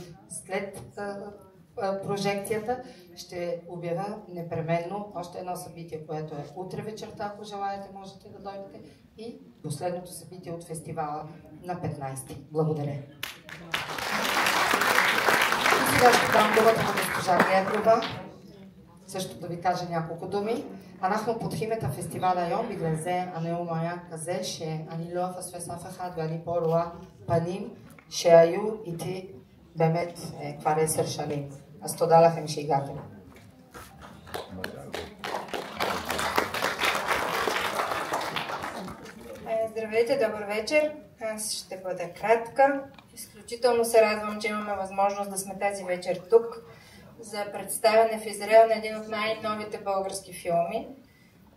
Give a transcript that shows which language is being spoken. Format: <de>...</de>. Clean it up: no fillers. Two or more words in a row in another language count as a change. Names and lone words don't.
<bg>След прожекцията ще обявя непременно още едно събитие, което е утре вечерта, ако желаете, можете да дойдете, и последното събитие от фестивала на 15. Благодаря. И сега ще дам думата на госпожа Гергова, също да ви кажа няколко думи.</bg> <he>אנחנו פותחים את הפסטיבל היום, בגלל זה הנאום היה כזה שאני לא אפספס אף אחד, ואני פה רואה פנים שהיו איתי באמת כבר 10 שנים. אז תודה לכם שהגעתם.</he> <bg>Здравейте, добър вечер. Аз ще бъда кратка. Изключително се радвам, че имаме възможност да сме тази вечер тук за представяне в Израел на един от най-новите български филми.</bg>